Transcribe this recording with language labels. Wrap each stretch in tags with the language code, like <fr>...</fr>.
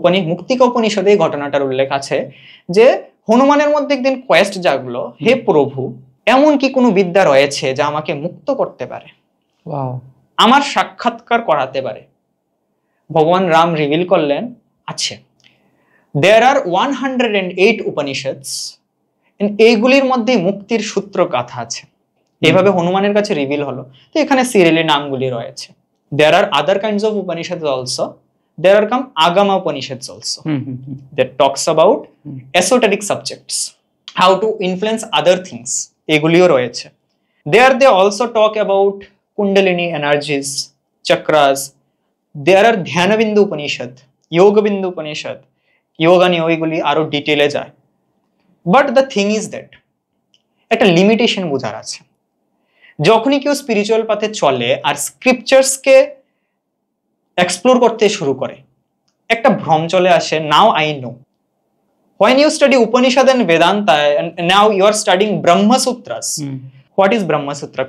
<bn>মুক্তিকা উপনিষদে এই ঘটনাটার উল্লেখ আছে যে হনুমানের মধ্যে একদিন কোয়েস্ট জাগলো, হে প্রভু, এমন কি কোনো বিদ্যা রয়েছে যা আমাকে মুক্ত করতে পারে, আমার সাক্ষাৎকার করাতে পারে? ভগবান রাম রিভিল করলেন, আছে।</bn> <en>there are 108 Upanishads,</en> <bn>এইগুলির মধ্যে মুক্তির সূত্র গাথা আছে। এভাবে হনুমানের কাছে রিভিল হলো। তো এখানে সিরিয়ালি নামগুলি রয়েছে।</bn> <en>There are other kinds of Upanishads also. There are some Agama Upanishads also that talks about esoteric subjects, how to influence other things.</en> <bn>এগুলিও রয়েছে।</bn> <en>There they also talk about Kundalini energies, chakras. There are Dhyanabindu Upanishad, Yogabindu Upanishad.</en> <bn>Yoga নিয়ে ওইগুলি আরো ডিটেইলে যায়।</bn> <en>But the thing is that</en> <bn>একটা limitation বোঝার আছে। যখনই কেউ স্পিরিচুয়াল পাথে চলে আর স্ক্রিপচার্সকে এক্সপ্লোর করতে শুরু করে, একটা ভ্রম চলে আসে।</bn> <en>Now I know when you study Upanishad and Vedanta, and now you are studying Brahma Sutras. What is Brahma Sutra?</en>